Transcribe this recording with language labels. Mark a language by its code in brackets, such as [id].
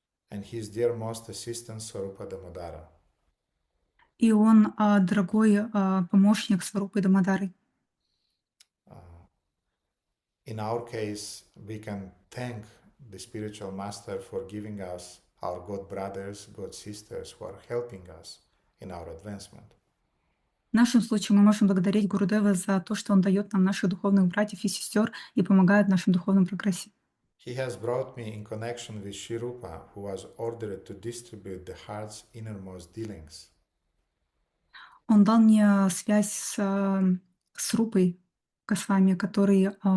[en] And his dearmost assistant Swarupa Damodara. [ru] И он дорогой помощник Сварупы Дамодары. [en] In our case, we can thank the spiritual master for giving us our God brothers, God sisters who are helping us in our advancement. [ru] В нашем случае мы можем благодарить Гурудева за то, что он дает нам наших духовных братьев и сестер и помогает в нашем духовном прогрессе. [en] He has brought me in connection with Sri Rupa, who was ordered to distribute the heart's innermost dealings. [ru] Он дал мне связь с Рупой Госвами, который